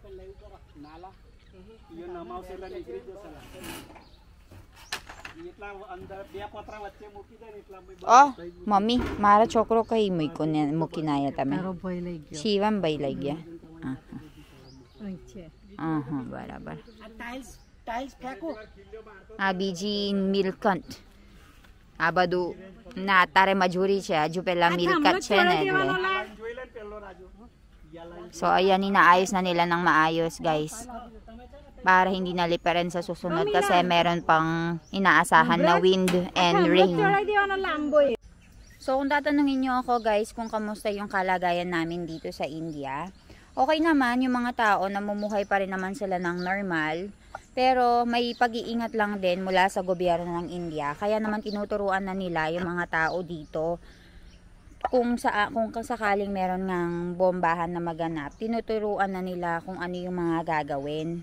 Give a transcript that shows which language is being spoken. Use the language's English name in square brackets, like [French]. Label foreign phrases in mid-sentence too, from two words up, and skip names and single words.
[Gujarati] Oh, mami, મારા છોકરો કઈ મૂકી ના આવ્યા તમે? શિવમ ભાઈ લઈ ગયા. બરાબર. આ બીજી મિલકત. આ બધું ના તારે મજૂરી છે. હજુ પેલા મિલકત છે ને એટલે [Filipino] So, ayan, inaayos na nila ng maayos, guys. Para hindi naliparan sa susunod kasi meron pang inaasahan na [English] wind and rain. [Filipino] So, kung tatanungin nyo ako, guys, kung kamusta yung kalagayan namin dito sa India, okay naman, yung mga tao, namumuhay pa rin naman sila ng normal. Pero may pag-iingat lang din mula sa gobyerno ng India. Kaya naman tinuturuan na nila yung mga tao dito. Kung sakaling meron ngang bombahan na maganap, tinuturuan na nila kung ano yung mga gagawin.